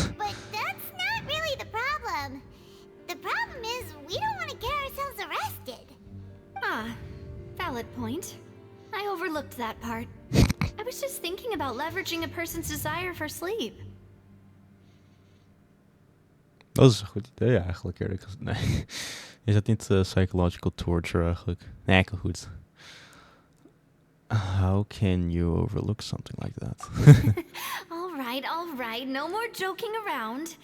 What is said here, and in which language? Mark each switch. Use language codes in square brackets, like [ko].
[en] But that's not really the problem. The problem is we don't want to get ourselves arrested. Ah, valid point. I overlooked that part. I was just thinking about leveraging a person's desire for sleep. [nl] Dat is een goed idee eigenlijk, eerlijk gezegd. Nee. Is dat niet [en] psychological torture [nl] eigenlijk? Nee, eigenlijk goed. [en] How can you overlook something like that? All right, no more joking around.